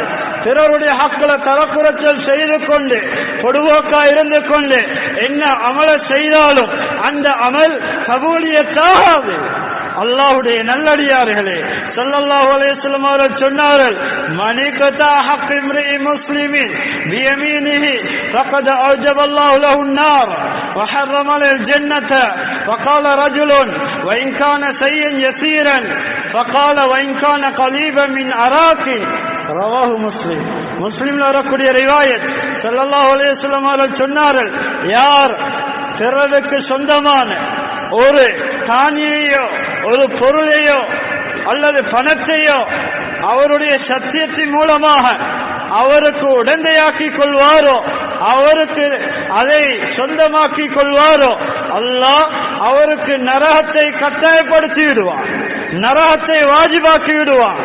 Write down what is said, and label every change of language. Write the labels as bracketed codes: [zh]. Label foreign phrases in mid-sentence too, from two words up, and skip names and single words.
[ta] பிறருடைய ஹக்குல தரக்குறைச்சல் செய்து கொண்டு பொடுவோக்கா இருந்து கொண்டு என்ன அமல செய்தாலும் அந்த அமல் கபூலியத்தாகாது. அல்லாஹ்வுடைய நல்லடியார்களே, [ar] صلى الله عليه وسلم [ta] அவர்கள் சொன்னார்கள், [ar] من اقتطع حق امرئ مسلم بيمينه فقد أوجب الله له النار وحرم له الجنة. فقال رجل وإن كان شيئا يسيرا فقال وإن كان قريبا من عراق. [ta] ரவாஹு முஸ்லிம். முஸ்லிம்ல வரக்கூடிய ரிவாயத் [ar] صلى الله عليه وسلم [ta] அவர்கள் சொன்னார்கள், யார் பிறருக்கு சொந்தமான ஒரு தானியையோ ஒரு பொருளையோ அல்லது பணத்தையோ அவருடைய சத்தியத்தின் மூலமாக அவருக்கு உடந்தையாக்கி கொள்வாரோ, அவருக்கு அதை சொந்தமாக்கி கொள்வாரோ, அல்லாஹ் அவருக்கு நரகத்தை கட்டாயப்படுத்தி விடுவான், நரகத்தை வாஜிபாக்கி விடுவான்.